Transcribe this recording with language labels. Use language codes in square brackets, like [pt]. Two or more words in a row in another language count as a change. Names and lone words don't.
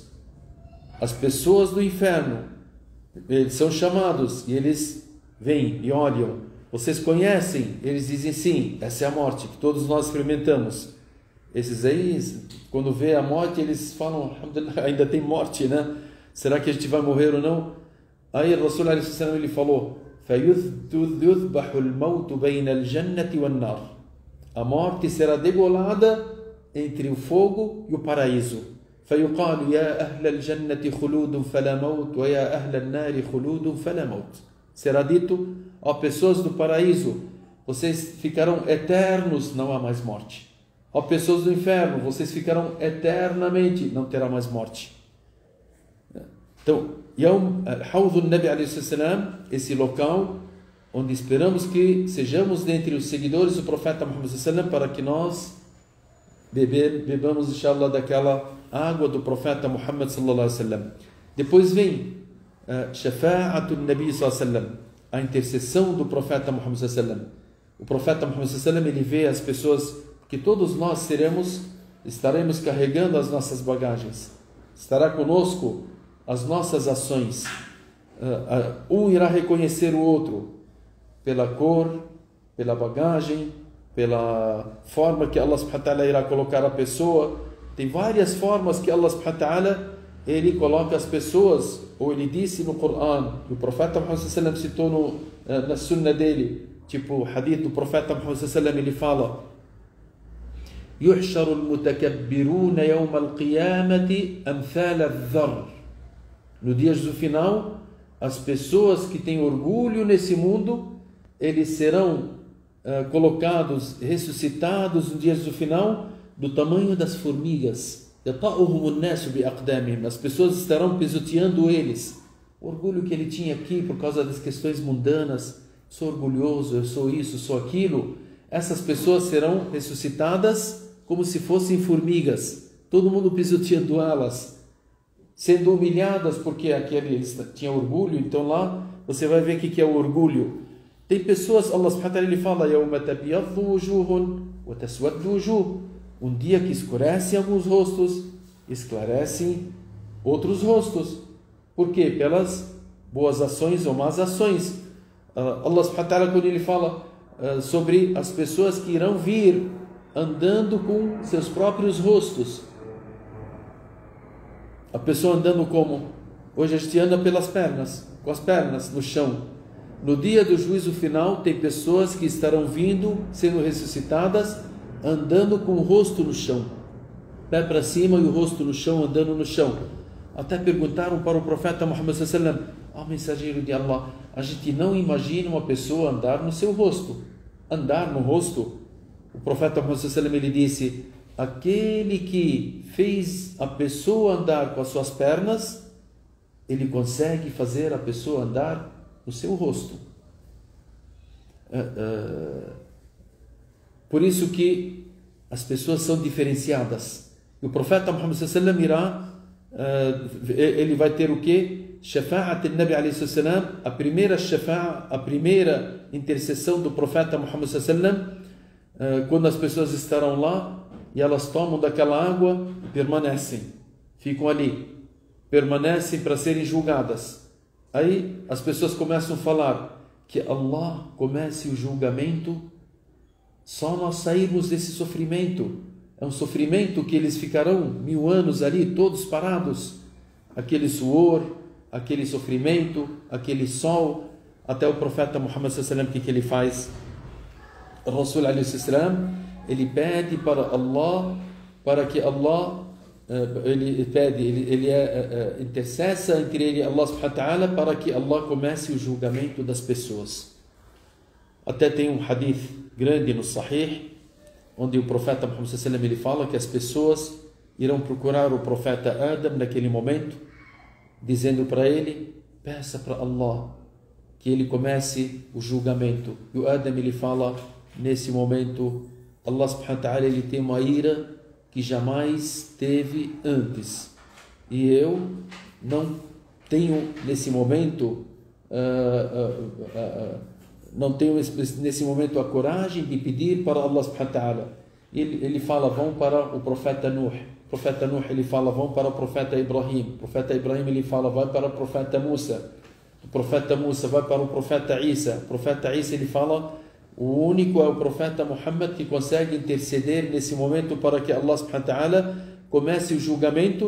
[pt] As pessoas do inferno, eles são chamados e eles vêm e olham: vocês conhecem? Eles dizem: sim, essa é a morte que todos nós experimentamos. Esses aí, quando vê a morte, eles falam: alhamdulillah, ainda tem morte, né? Será que a gente vai morrer ou não? Aí o Rasul ele falou: [ar] فَيُذْبَحُ الْمَوْتُ بَيْنَ الْجَنَّةِ وَالنَّارِ. [pt] A morte será degolada entre o fogo e o paraíso. [ar] فَيُقَالُ يَا أَهْلَ الْجَنَّةِ خُلُودٌ فَلَا مَوْتُ وَيَا أَهْلَ النَّارِ خُلُودٌ فَلَا مَوْتُ. [pt] Será dito: ó pessoas do paraíso, vocês ficarão eternos, não há mais morte. Ó pessoas do inferno, vocês ficarão eternamente, não terá mais morte. Então, [ar] يوم الحوض النبي عليه السلام, [pt] esse local onde esperamos que sejamos dentre os seguidores do profeta Muhammad sallam, para que nós bebamos, inshallah, daquela água do profeta Muhammad [ar] صلى الله عليه وسلم. [pt] Depois vem [ar] شفاعة النبي صلى الله عليه وسلم, [pt] a intercessão do profeta Muhammad [ar] صلى الله عليه وسلم. [pt] O profeta Muhammad [ar] صلى الله عليه وسلم, [pt] ele vê as pessoas, que todos nós estaremos carregando as nossas bagagens. Estará conosco as nossas ações. Um irá reconhecer o outro pela cor, pela bagagem, pela forma que Allah [ar] سبحانه وتعالى [pt] irá colocar a pessoa. Tem várias formas que Allah [ar] سبحانه وتعالى [pt] ele coloca as pessoas, ou ele disse no Corão, que o profeta Muhammad [ar] صلى الله عليه وسلم [pt] citou na sunna dele, tipo o hadith do profeta Muhammad [ar] صلى الله عليه وسلم, [pt] ele fala: [ar] يُحْشَرُ الْمُتَكَبِّرُونَ يَوْمَ الْقِيَامَةِ أَمْثَالَ الذَّرِّ. [pt] No dia do final, as pessoas que têm orgulho nesse mundo, eles serão colocados, ressuscitados no dia do final, do tamanho das formigas. As pessoas estarão pisoteando eles. O orgulho que ele tinha aqui por causa das questões mundanas: sou orgulhoso, eu sou isso, sou aquilo. Essas pessoas serão ressuscitadas como se fossem formigas, todo mundo pisoteando elas, sendo humilhadas porque eles tinham orgulho. Então lá você vai ver o que é o orgulho. Tem pessoas, [ar] الله سبحانه وتعالى [pt] ele fala: [ar] يَوْمَ تَبْيَضُّ وُجُوهٌ وَتَسْوَدُّ وُجُوهٌ. [pt] Um dia que escurecem alguns rostos, esclarecem outros rostos. Por quê? Pelas boas ações ou más ações. [ar] الله سبحانه وتعالى, [pt] quando ele fala sobre as pessoas que irão vir andando com seus próprios rostos. A pessoa andando como? Hoje a gente anda pelas pernas, com as pernas no chão. No dia do juízo final, tem pessoas que estarão vindo, sendo ressuscitadas, andando com o rosto no chão, pé para cima e o rosto no chão, andando no chão. Até perguntaram para o profeta Muhammad [ar] صلى الله عليه وسلم: [pt] mensageiro de Allah, a gente não imagina uma pessoa andar no seu rosto, andar no rosto. O profeta Muhammad [ar] صلى الله عليه وسلم [pt] ele disse: aquele que fez a pessoa andar com as suas pernas, ele consegue fazer a pessoa andar no seu rosto. Por isso que as pessoas são diferenciadas. E o profeta Muhammad [ar] صلى الله عليه وسلم [pt] irá ele vai ter o quê? [ar] شفاعة النبي عليه السلام, [pt] a primeira shafa'a, a primeira intercessão do profeta Muhammad sallam, quando as pessoas estarão lá e elas tomam daquela água e permanecem, ficam ali, permanecem para serem julgadas. Aí as pessoas começam a falar que Allah comece o julgamento só nós sairmos desse sofrimento. É um sofrimento que eles ficarão 1000 anos ali, todos parados. Aquele suor, aquele sofrimento, aquele sol. Até o profeta Muhammad [ar] صلى الله عليه وسلم, [pt] que ele faz? O Rasul [ar] عليه وسلم, [pt] ele pede para Allah, para que Allah, ele intercessa entre ele e Allah [ar] سبحانه وتعالى, [pt] para que Allah comece o julgamento das pessoas. Até tem um hadith grande no Sahih, onde o profeta Muhammad [ar] صلى الله عليه وسلم, [pt] ele fala que as pessoas irão procurar o profeta Adam naquele momento, dizendo para ele: peça para Allah que ele comece o julgamento. E o Adam, ele fala nesse momento: [ar] الله سبحانه وتعالى, [pt] ele tem uma ira que jamais teve antes, e eu não tenho nesse momento não tenho nesse momento a coragem de pedir para Allah [ar] سبحانه وتعالى. [pt] Ele fala: vão para o profeta Nuh. O profeta Nuh, ele fala: vão para o profeta Ibrahim. O profeta Ibrahim, ele fala: vai para o profeta Musa. O profeta Musa vai para o profeta Isa. O profeta Isa, ele fala: o único é o profeta Muhammad que consegue interceder nesse momento para que Allah [ar] سبحانه وتعالى [pt] comece o julgamento.